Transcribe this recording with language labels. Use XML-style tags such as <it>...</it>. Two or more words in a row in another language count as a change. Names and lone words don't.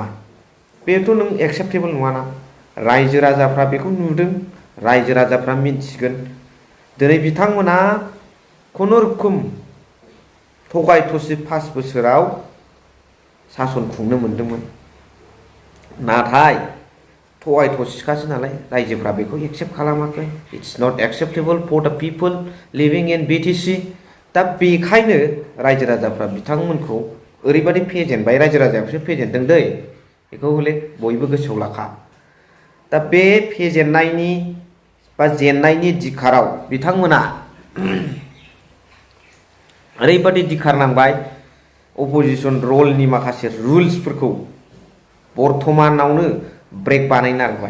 <brx>बेथ' नों एक्सेप्टेबल नङाना। रायजो राजाफ्रा बेखौ नुदों, रायजो राजाफ्रा मिन्थिगोन। दिनै बिथांमोना खुनुरुखुम थगाय थसि 5 बोसोराव सासन खुंनो मोनदोंमोन। नाथाय थगाय थसिखासो नालाय, रायजोफ्रा बेखौ एक्सेप्ट खालामाखै।</brx> <en>It's not acceptable for the people living in BTC.</en> <brx>दा बेखायनो रायजो राजाफ्रा बिथांमोनखौ ओरैबायदि फेजेनबाय, रायजो राजायासो फेजेनदों दै, बेखौ हले बयबो गोसोआव लाखा। दा बे फेजेननायनि बा जेननायनि दिखाराव बिथांमोना ओरैबायदि दिखार नांबाय, अपोजिसन रलनि माखासे रुल्सफोरखौ बर्थमानावनो ब्रेक बानायनो नागिरबाय।</brx>